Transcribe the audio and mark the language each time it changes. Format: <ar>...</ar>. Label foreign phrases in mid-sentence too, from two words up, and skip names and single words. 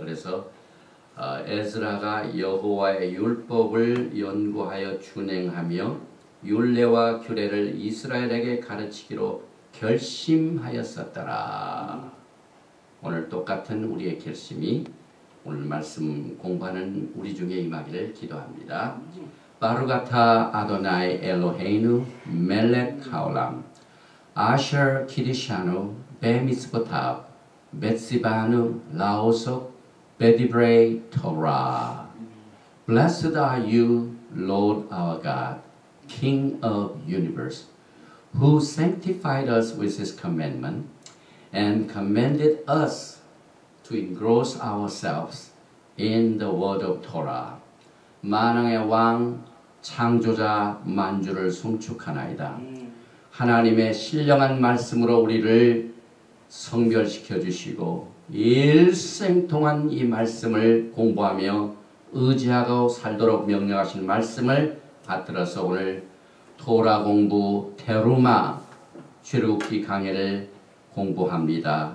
<ko>그래서 에스라가 여호와의 율법을 연구하여 준행하며 율례와 규례를 이스라엘에게 가르치기로 결심하였었더라. 오늘 똑같은 우리의 결심이 오늘 말씀 공부하는 우리 중에 임하기를 기도합니다.</ko> <he>ברוך אתה אדני אלהינו מלך העולם אשר קדשנו במצותיו וצונו לעסוק בדברי תורה.</he> <en>Blessed are you, Lord our God, King of universe, who sanctified us with his commandment and commanded us to engross ourselves in the word of Torah.</en> <ko>만왕의 왕 창조자 만주를 송축하나이다. 하나님의 신령한 말씀으로 우리를 성별시켜 주시고 일생 동안 이 말씀을 공부하며 의지하고 살도록 명령하신 말씀을 받들어서 오늘 토라 공부 테루마 출애굽기 강해를 공부합니다.</ko>